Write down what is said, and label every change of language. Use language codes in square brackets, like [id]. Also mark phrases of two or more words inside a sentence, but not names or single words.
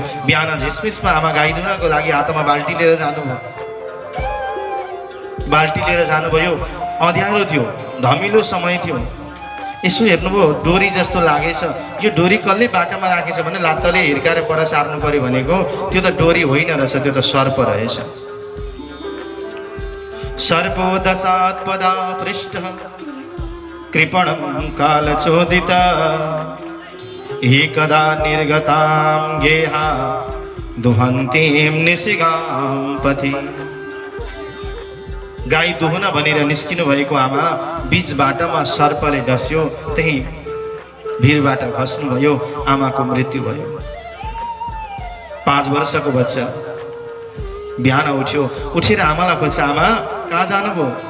[ne] बिहान झिसमिसमा आमा गाई धुनको लागि हातमा बाल्टी लिएर जानुभयो। बाल्टी लिएर जानुभयो, अँध्यारो थियो, धमिलो समय थियो। यसो हेर्नुभयो डोरी जस्तो लागेछ, यो डोरी कसले बाटामा राखेछ भने लात्तले हिर्काएर पर सार्नु पर्यो भनेको, त्यो त डोरी होइन रहेछ, त्यो त सर्प रहेछ। [sa] सर्पो दशात्पदा पृष्ठ कृपणं कालचोदित हि कदा निर्गतां गेहा दुहन्तीं निशिगां पथि। [ne] गाई दुहुन भनेर निस्किनु भएको आमा बीच बाटामा सर्पले डस्यो, त्यही भिरबाट खस्नुभयो, आमाको मृत्यु भयो। 5 वर्षको बच्चा बिहान उठ्यो, उठेर आमालाई खोज्छ, आमा कहाँ जानुभयो?